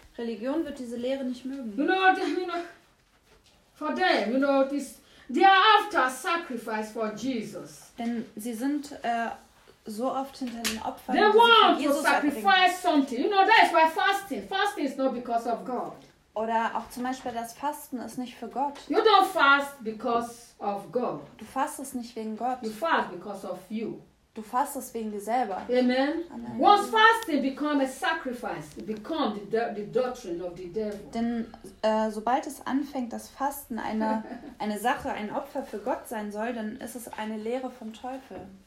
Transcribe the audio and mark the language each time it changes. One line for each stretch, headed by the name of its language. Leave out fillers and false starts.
German: Religion wird diese Lehre nicht mögen.
English: For them, you know this. They are after sacrifice for Jesus.
German: Denn sie sind so oft hinter den Opfern.
English: They want to sacrifice something. You know, that is why fasting. Fasting is not because of God.
German: Oder auch zum Beispiel das Fasten ist nicht für Gott.
English: You don't fast because of God.
German: Du fastest nicht wegen Gott.
English: You fast because of you.
German: Du fastest wegen dir selber.
English: Amen. Once fasting become a sacrifice, it become the doctrine of the devil.
German: Denn sobald es anfängt, das Fasten eine Sache, ein Opfer für Gott sein soll, dann ist es eine Lehre vom Teufel.